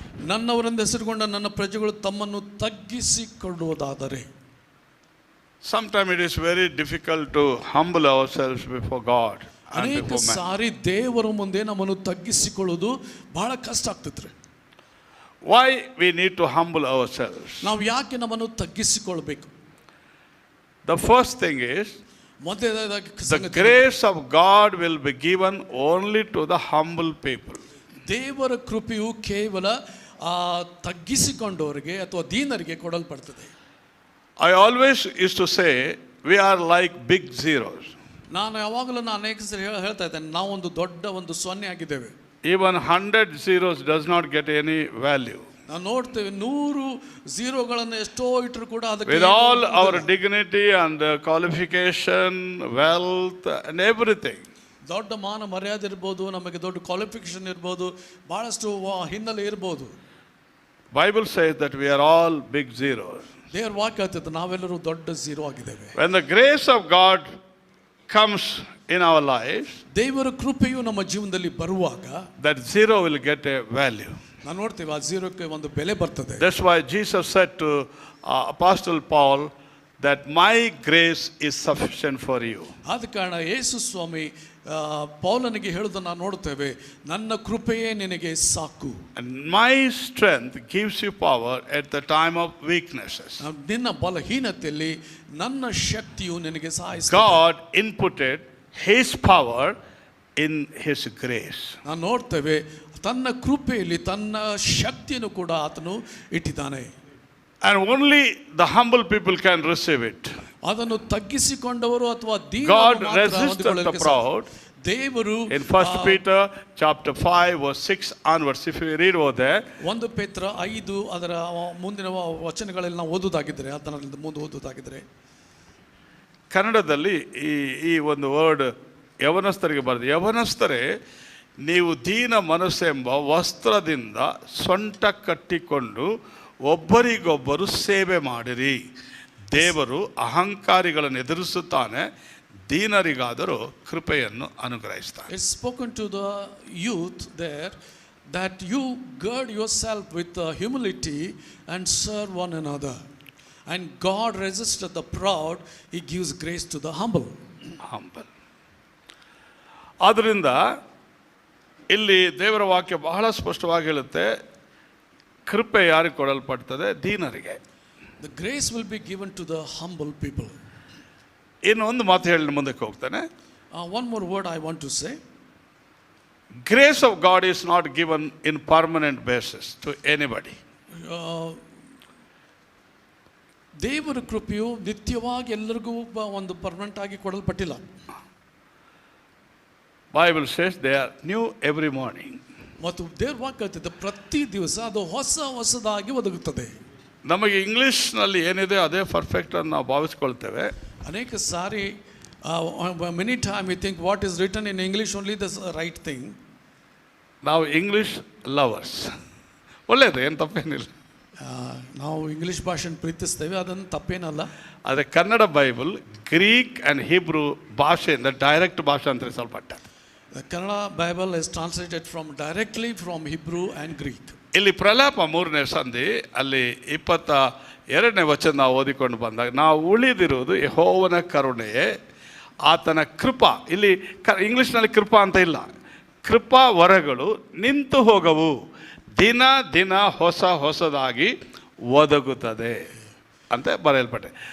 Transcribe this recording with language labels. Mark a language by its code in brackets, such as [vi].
[kn] ನನ್ನವರೆಂದು ಹೆಸರುಗೊಂಡ ನನ್ನ ಪ್ರಜೆಗಳು ತಮ್ಮನ್ನು ತಗ್ಗಿಸಿಕೊಳ್ಳುವುದಾದರೆ. [en] Sometimes it is very difficult to humble ourselves before God and [kn] ಅನೇಕ [en] before man. [kn] ಸಾರಿ ದೇವರ ಮುಂದೆ ನಮ್ಮನ್ನು ತಗ್ಗಿಸಿಕೊಳ್ಳುವುದು ಬಹಳ ಕಷ್ಟ ಆಗ್ತೈತ್ರಿ. [en] Why we need to humble ourselves? [kn] ನಾವು ಯಾಕೆ ನಮ್ಮನ್ನು ತಗ್ಗಿಸಿಕೊಳ್ಬೇಕು? [en] The first thing is, [kn] ಮೊದಲನೇದಾಗಿ [en] the grace of God will be given only to the humble people. [kn] ದೇವರ ಕೃಪೆಯು ಕೇವಲ ತಗ್ಗಿಸಿಕೊಂಡವರಿಗೆ ಅಥವಾ ದೀನರಿಗೆ ಕೊಡಲ್ಪಡ್ತದೆ. [en] I always used to say we are like big zeros. [kn] ನಾನು ಯಾವಾಗಲೂ ಅನೇಕ ಸರಿ ಹೇಳ್ತಾ ಇದ್ದೇನೆ, ನಾವು ಒಂದು ದೊಡ್ಡ ಒಂದು ಸೊನ್ನೆ ಆಗಿದ್ದೇವೆ. [en] Even 100 zeros does not get any value. [kn] ನಾವು ನೋಡ್ತೇವೆ 100 ಝೀರೋಗಳನ್ನು ಎಷ್ಟೋ ಇಟ್ಟರು ಕೂಡ ಅದಕ್ಕೆ [en] With all our dignity and qualification, wealth and everything. [kn] ದೊಡ್ಡ ಮಾನ ಮರ್ಯಾದೆ ಇರ್ಬೋದು, ನಮಗೆ ದೊಡ್ಡ ಕ್ವಾಲಿಫಿಕೇಶನ್ ಇರ್ಬೋದು, ಬಹಳಷ್ಟು ಹಿನ್ನೆಲೆ ಇರ್ಬೋದು. [en] Bible says that we are all big zeros. [kn] ದೇವರ ವಾಕ್ಯ ಹೇಳ್ತದೆ ನಾವೆಲ್ಲರೂ ದೊಡ್ಡ ಝೀರೋ ಆಗಿದ್ದೇವೆ. [en] When the grace of God comes in our lives, [kn] ದೇವರ ಕೃಪೆಯು ನಮ್ಮ ಜೀವನದಲ್ಲಿ ಬರುವಾಗ [en] that zero will get a value. [kn] ನಾವು ನೋಡ್ತೇವೆ ಆ ಝೀರೋಕ್ಕೆ ಒಂದು ಬೆಲೆ ಬರ್ತದೆ. [en] That's why Jesus said to Apostle Paul that my grace is sufficient for you. [kn] ಆದ ಕಾರಣ ಯೇಸು ಸ್ವಾಮಿ ಪೌಲನಿಗೆ ಹೇಳುವುದನ್ನು ನಾವು ನೋಡ್ತೇವೆ, ನನ್ನ ಕೃಪೆಯೇ ನಿನಗೆ ಸಾಕು. [en] And my strength gives you power at the time of weaknesses. [kn] ನಿನ್ನ ಬಲಹೀನತೆಯಲ್ಲಿ ನನ್ನ ಶಕ್ತಿಯು ನಿನಗೆ ಸಹಾಯಿಸುತ್ತದೆ. [en] God inputted his power in his grace. [kn] ನಾವು ನೋಡ್ತೇವೆ ತನ್ನ ಕೃಪೆಯಲ್ಲಿ ತನ್ನ ಶಕ್ತಿಯನ್ನು ಕೂಡ ಆತನು ಇಟ್ಟಿದ್ದಾನೆ. [en] And only the humble people can receive it. [kn] ಅದನ್ನು ತಗ್ಗಿಸಿಕೊಂಡವರು ಅಥವಾ [en] God resisted the proud. [kn] ದೇವರು [en] In 1 Peter chapter 5 verse 6 onwards, if you read over there, [kn] 1 ಪೇತ್ರ 5 ಅದರ ಮುಂದಿನ ವಚನಗಳಲ್ಲಿ ನಾವು ಓದುವುದಾಗಿದ್ದರೆ, ಅದರಲ್ಲಿ ಮುಂದೆ ಓದುವುದಾಗಿದ್ದರೆ, ಕನ್ನಡದಲ್ಲಿ ಈ ಒಂದು ವರ್ಡ್ ಯವನಸ್ಥರಿಗೆ ಬರೆದು, ಯವನಸ್ಥರೇ ನೀವು ದೀನ ಮನಸ್ಸೆಂಬ ವಸ್ತ್ರದಿಂದ ಸೊಂಟ ಕಟ್ಟಿಕೊಂಡು ಒಬ್ಬರಿಗೊಬ್ಬರು ಸೇವೆ ಮಾಡಿರಿ. ದೇವರು ಅಹಂಕಾರಿಗಳನ್ನು ಎದುರಿಸುತ್ತಾನೆ, ದೀನರಿಗಾದರೂ ಕೃಪೆಯನ್ನು ಅನುಗ್ರಹಿಸ್ತಾನೆ. [en] It's spoken to the youth there that you gird yourself with humility and serve one another. And God resisted the proud, he gives grace to the humble. [kn] ಆದ್ದರಿಂದ ಇಲ್ಲಿ ದೇವರ ವಾಕ್ಯ ಬಹಳ ಸ್ಪಷ್ಟವಾಗಿ ಹೇಳುತ್ತೆ, ಕೃಪೆ ಯಾರಿಗೆ ಕೊಡಲ್ಪಡ್ತದೆ? ದೀನರಿಗೆ. [en] The grace will be given to the humble people. [kn] ಇನ್ನು ಒಂದು ಮಾತು ಹೇಳಿ ಮುಂದಕ್ಕೆ ಹೋಗ್ತಾನೆ. [en] One more word I want to say. Grace of God is not given in permanent basis to anybody. [kn] ದೇವರ ಕೃಪೆಯು ನಿತ್ಯವಾಗಿ ಎಲ್ಲರಿಗೂ ಒಂದು ಪರ್ಮನೆಂಟ್ ಆಗಿ ಕೊಡಲ್ಪಟ್ಟಿಲ್ಲ. [en] Bible says they are new every morning. [kn] ಮತ್ತು ದೇವರ ವಾಕ್ಯ ಹೇಳ್ತದೆ ಪ್ರತಿ ದಿವಸ ಅದು ಹೊಸದಾಗಿ ಒದಗುತ್ತದೆ. ನಮಗೆ ಇಂಗ್ಲಿಷ್ನಲ್ಲಿ ಏನಿದೆ ಅದೇ ಪರ್ಫೆಕ್ಟ್ ಅಂತ ನಾವು ಭಾವಿಸ್ಕೊಳ್ತೇವೆ. ಅನೇಕ ಸಾರಿ [en] Many time we think what is written in English only the right thing. [kn] ನಾವು ಇಂಗ್ಲಿಷ್ ಲವರ್ಸ್, ಒಳ್ಳೆಯದು, ಏನು ತಪ್ಪೇನಿಲ್ಲ. ನಾವು ಇಂಗ್ಲಿಷ್ ಭಾಷೆಯನ್ನು ಪ್ರೀತಿಸ್ತೇವೆ, ಅದನ್ನು ತಪ್ಪೇನಲ್ಲ. ಆದರೆ Kannada Bible Greek and Hebrew ಭಾಷೆಯಿಂದ ಡೈರೆಕ್ಟ್ ಭಾಷೆ ಅಂತ ಸ್ವಲ್ಪಟ್ಟ. [en] The Kannada Bible is translated directly from Hebrew and Greek. [kn] ಇಲ್ಲಿ ಪ್ರಲಾಪ 3ನೇ ಸಂಧಿ ಅಲ್ಲಿ 22ನೇ ವಚನ ನಾವು ಓದಿಕೊಂಡು ಬಂದಾಗ, ನಾವು ಉಳಿದಿರುವುದು ಯೆಹೋವನ ಕರುಣೆಯೇ, ಆತನ ಕೃಪಾ. ಇಲ್ಲಿ ಇಂಗ್ಲಿಷ್ನಲ್ಲಿ ಕೃಪಾ ಅಂತ ಇಲ್ಲ, ಕೃಪಾ ವರಗಳು ನಿಂತು ಹೋಗವು, ದಿನ ದಿನ ಹೊಸದಾಗಿ ಒದಗುತ್ತದೆ ಅಂತ ಬರೆಯಲ್ಪಟ್ಟೆ.